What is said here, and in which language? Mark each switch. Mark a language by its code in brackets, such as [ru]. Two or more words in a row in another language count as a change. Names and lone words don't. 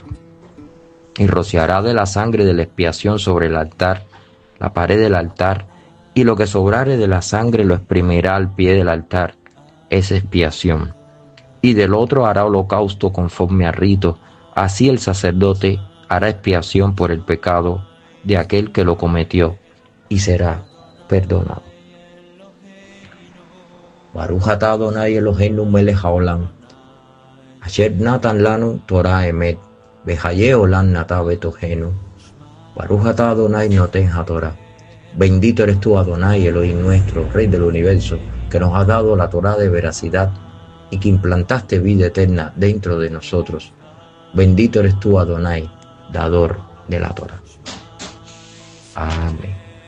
[es] Y rociará de la sangre de la expiación sobre el altar, la pared del altar, y lo que sobrare de la sangre lo exprimirá al pie del altar, es expiación. Y del otro hará holocausto conforme a rito, así el sacerdote hará expiación por el pecado de aquel que lo cometió, y será perdonado. [he] ברוך אתה אדוני אלוהינו מלך העולם אשר נתן לנו תורת אמת וחיי עולם נטע בתוכנו. ברוך אתה אדוני נותן התורה. [es] Bendito eres tú, Adonai, Elohim nuestro, Rey del universo, que nos has dado la Torah de veracidad y que implantaste vida eterna dentro de nosotros. Bendito eres tú, Adonai, dador de la Torah. Amén.